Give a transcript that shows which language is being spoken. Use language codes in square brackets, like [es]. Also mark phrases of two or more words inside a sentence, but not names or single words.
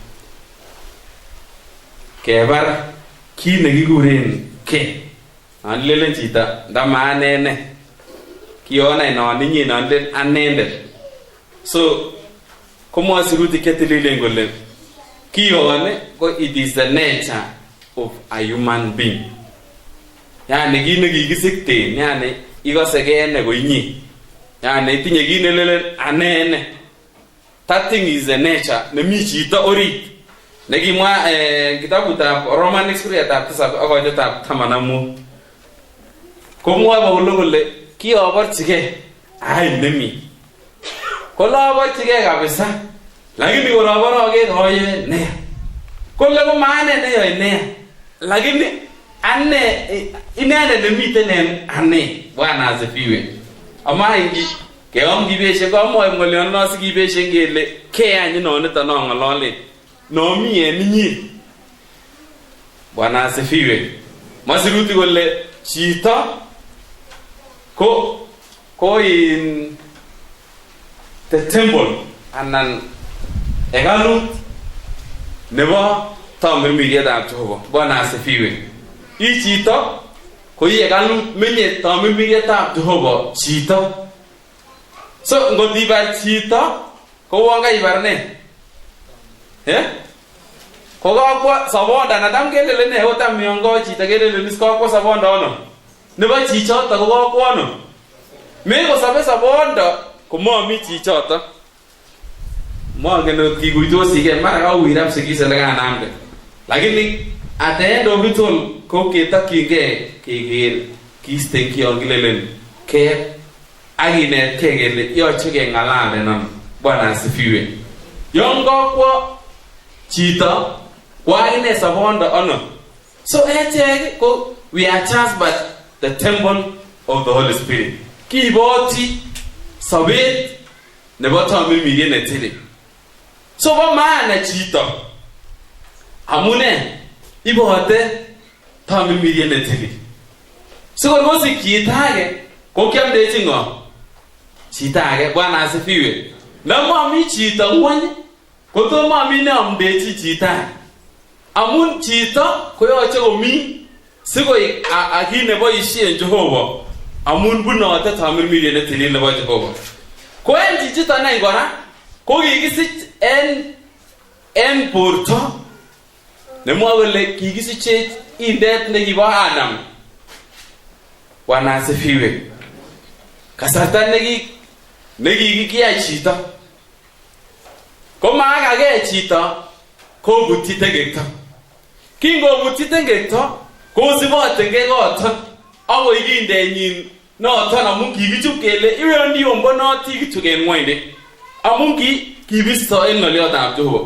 [kln] Kebar kit nekikuren ke. Anlelen chito ndama anene. Kiona non inyi nondet anendet. So komwoe sirutik chetililen kole kione ko [en] it is the nature of a human being. [kln] Yani kit nekikisikten, yani ikose kene ko inyi. Yani itinye kit nelelen anene. [en] That thing is the nature [kln] nemi chito orit. Nekimwa kitabutab Romanic suratab 7 ak koitetab 15. Komwoe Paulo kole kioborchigei ai nemi. Koloborchigei kabisa. Lakini koroborogen oye ne. Kole ko maane neyoe ne. Lakini ane inene nemiten en ane. [sw] Bwana asifiwe. [kln] Ama ingi keom kibeshe komoe ng'oliono sikibeshe ngele ke any inonito nong'olole. Nomi en inyi. [sw] Bwana asifiwe. [kln] Masiruti kole chito ko [en] in the temple [kln] anan hekalut nebo tamirmirietab Jehova. [sw] Bwana asifiwe. [kln] I chito ko i hekalut menye tamirmirietab Jehova chito. So ngot ibar chito ko won kaibar ne? Ko kakwo sabonda nadam kelele ne hotam miongo chito kelele nis kakwo sabonda ono. Nebo chichoto ko kakwo ono. Me ko sabe sabonda ko momi chichoto. Mongen ot kikuitosi ke mara kauirap sikise lekanamde. Lakini [en] at the end of it all [kln] ko ketokyingei keker kiisten kion kilelen ke akinetkei kele yoche keng'alalen ano. [sw] Bwana asifiwe. [kln] Yon kakwo chito kwa akine sabonda ono. [en] So [kln] echek ko [en] we are just but the temple of the Holy Spirit. [kln] Kiiboti sobet nebo tamirmiriet netilil. So bo maana chito amune ibote tamirmiriet netilil. Sikor kosik chito age ko kiamdechi ng'o? Chito age. [sw] Bwana asifiwe. [kln] Namomi chito ng'wony kotomomi neamdechi chito age. Amun chito koyoche komi sikoik kit neboisien Jehova amun bunote tamirmiriet netilil nebo Jehova. Ko en chichiton any kora ko kikisich en borto nemwoe kole kikisiche indet nekibo Adam. [sw] Bwana asifiwe. [kln] Kasarta nekikiyai chito ko maakagei chito kobutyi tengekto. Kingobutyi tengekto kosibotengei koton akoi kindenyin noton amun kikichub kele iwendi ombonoti kityok en ng'oinde amun kibisto en ng'oliotab Jehova.